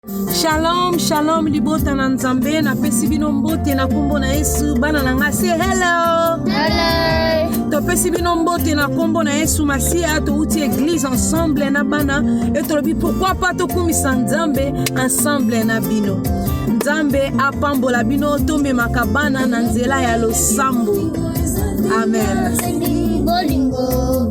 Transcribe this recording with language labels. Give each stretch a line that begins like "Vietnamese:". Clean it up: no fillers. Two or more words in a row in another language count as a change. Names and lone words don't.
Hebrew: Shalom, shalom,
Lingala: libota na nzambe na pesi bino mbote na kombo na Yesu bana na ngase hello. Hello. To pesi bino mbote na kombo na Yesu Masia to uti
French: église ensemble
Lingala: na bana et to lobi
French: pourquoi pas
Lingala: to kumisa nzambe ensemble na bino. Nzambe apambola bino tombe makabana na nzela ya losambo. Amen. Bolingo.